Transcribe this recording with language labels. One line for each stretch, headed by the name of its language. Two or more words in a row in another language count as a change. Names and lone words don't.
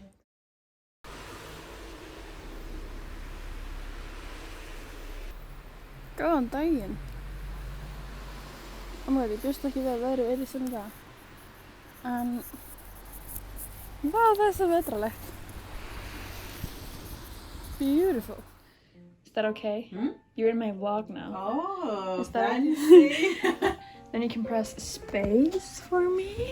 Icelandic: Góðan daginn. Ég bjóst ekki við að veðrið yrði svona í dag. En það er svo vetralegt.
English: Beautiful. Is that okay? You're in my vlog now. Oh, Is that fancy. Then you can press space for me.